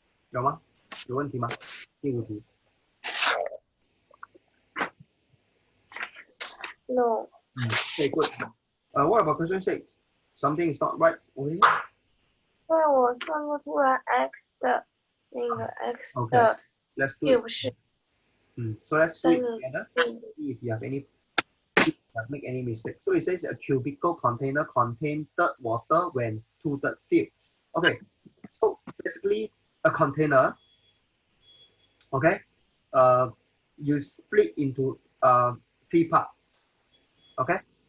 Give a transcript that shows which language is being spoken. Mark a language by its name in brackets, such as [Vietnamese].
[Chinese] 有吗？有问题吗？第5题。 [English] No. Okay, good. What about question 6? Something is not right over here? [Chinese] 因为我算不出来 x 的那个 x 的 [English] Okay, let's do it. [Chinese] 是 [English] So let's do it together. See if you have make any mistake. So it says a cubical container contains third water when 2/3 filled. Okay, so basically a container, okay, you split into 3 parts. Okay.